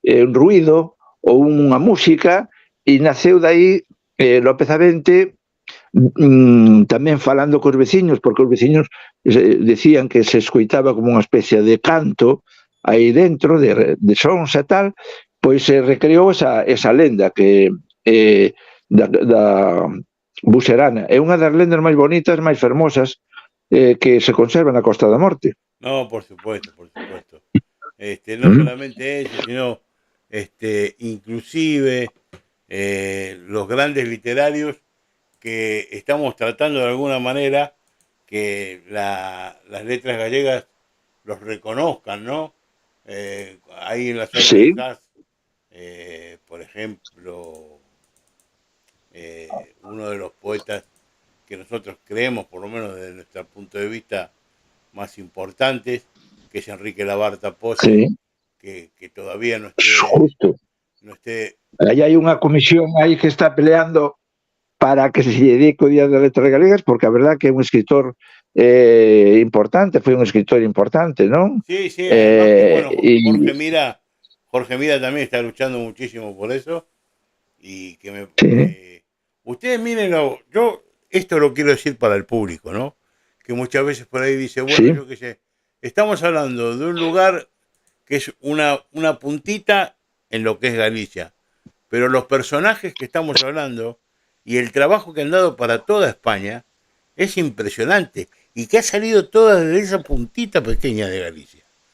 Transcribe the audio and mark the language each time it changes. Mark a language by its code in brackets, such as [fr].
[gl] ruido ou unha música, e naceu dai López Avente tamén falando cos veciños, porque os veciños decían que se escoitaba como unha especie de canto aí dentro, de sons e tal, pois se recreou esa lenda que da Buserana. É unha das lendas máis bonitas, máis fermosas que se conserva na Costa da Morte. [es] No, por supuesto, por supuesto. No solamente eso, sino inclusive los grandes literarios que estamos tratando de alguna manera que las letras gallegas los reconozcan, ¿no? Ahí en la zona Sí. de Cas, por ejemplo, uno de los poetas que nosotros creemos, por lo menos desde nuestro punto de vista, más importantes, que es Enrique Labarta Pose, Sí. que todavía no Justo. esté. [gl] Aí hai unha comisión aí que está peleando para que se dedique o Día das Letras Galegas, porque a verdad que é un escritor importante, foi un escritor importante, non? [es] Sí, además que, bueno, Jorge Mira también está luchando muchísimo por eso, y que ustedes mírenlo, yo esto lo quiero decir para el público, ¿no? Que muchas veces por ahí dice, bueno, yo qué sé, estamos hablando de un lugar que es una puntita en lo que es Galicia, pero los personajes que estamos hablando y el trabajo que han dado para toda España es impresionante, y que ha salido toda de esa puntita pequeña de Galicia.